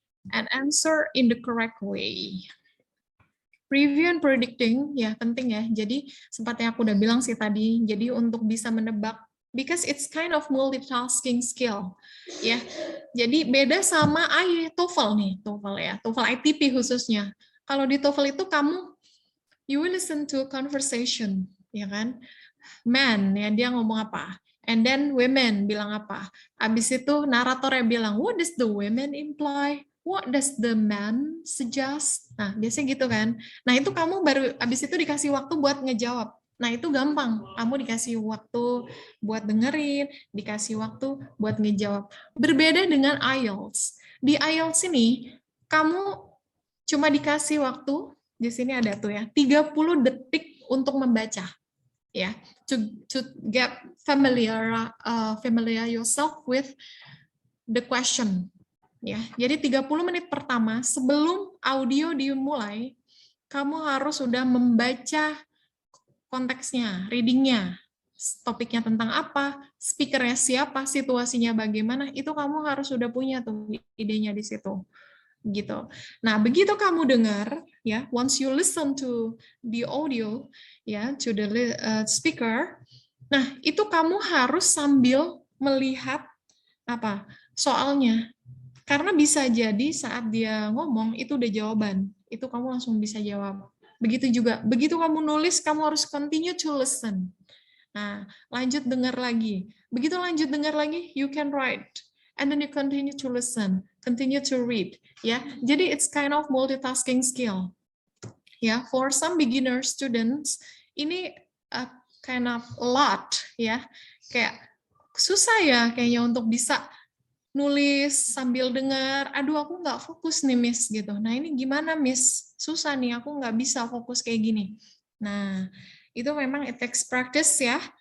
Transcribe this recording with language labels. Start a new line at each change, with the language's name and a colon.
English: And answer in the correct way. Review and predicting,
Indonesian: ya penting ya. Jadi, seperti yang aku udah bilang sih tadi, jadi untuk bisa menebak
English: because it's kind of multitasking skill
Indonesian: ya. Jadi beda sama TOEFL nih, TOEFL ya, TOEFL ITP khususnya. Kalau di TOEFL itu kamu
English: you will listen to conversation,
Indonesian: ya kan? Man ya dia ngomong apa?
English: And then women
Indonesian: bilang apa? Habis itu naratornya bilang
English: what does the women imply? What does the man suggest?
Indonesian: Nah, biasanya gitu kan. Nah, itu kamu baru habis itu dikasih waktu buat ngejawab. Nah, itu gampang. Kamu dikasih waktu buat dengerin, dikasih waktu buat ngejawab. Berbeda dengan IELTS. Di IELTS ini, kamu cuma dikasih waktu, di sini ada tuh ya, 30 detik untuk membaca.
English: Ya, to get familiar yourself with the question.
Indonesian: Ya, jadi 30 menit pertama sebelum audio dimulai, kamu harus sudah membaca konteksnya, readingnya, topiknya tentang apa, speakernya siapa, situasinya bagaimana, itu kamu harus sudah punya tuh idenya di situ. Gitu. Nah, begitu kamu dengar, ya,
English: once you listen to the audio, ya, to the speaker,
Indonesian: nah, itu kamu harus sambil melihat apa soalnya. Karena bisa jadi saat dia ngomong, itu udah jawaban. Itu kamu langsung bisa jawab. Begitu juga, begitu kamu nulis, kamu harus
English: continue to listen.
Indonesian: Nah, lanjut dengar lagi. Begitu lanjut dengar lagi,
English: you can write. And then you continue to listen, continue to read.
Indonesian: Ya, jadi
English: it's kind of multitasking skill. Ya, for some beginner students,
Indonesian: ini
English: kind of a lot
Indonesian: ya, kayak susah ya kayaknya untuk bisa nulis sambil dengar. Aduh, aku nggak fokus nih, Miss, gitu. Nah, ini gimana, Miss? Susah nih, aku nggak bisa fokus kayak gini. Nah, itu memang
English: it takes practice
Indonesian: ya.